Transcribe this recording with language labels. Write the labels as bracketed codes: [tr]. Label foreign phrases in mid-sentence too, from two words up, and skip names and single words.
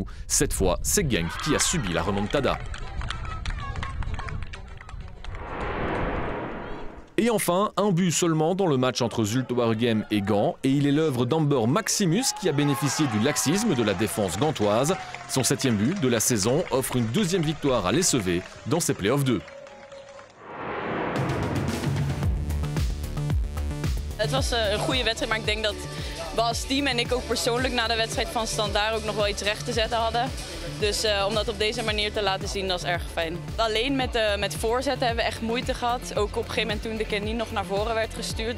[fr] Cette fois, c'est Genk qui a subi la remontada. Et enfin, un but seulement dans le match entre Zulte Waregem et Gand, et il est l'œuvre d'Amber Maximus qui a bénéficié du laxisme de la défense gantoise. Son 7e but de la saison offre une 2e victoire à l'SEV dans ses playoffs 2. [nl] Het was een goede wedstrijd, maar ik denk dat we als team en ik ook persoonlijk na de wedstrijd van Standaard ook nog wel iets recht te zetten hadden. Dus om dat op deze manier te laten zien, dat is erg fijn. Alleen met voorzetten hebben we echt moeite gehad. Ook op een gegeven moment toen de Kenny nog naar voren werd gestuurd.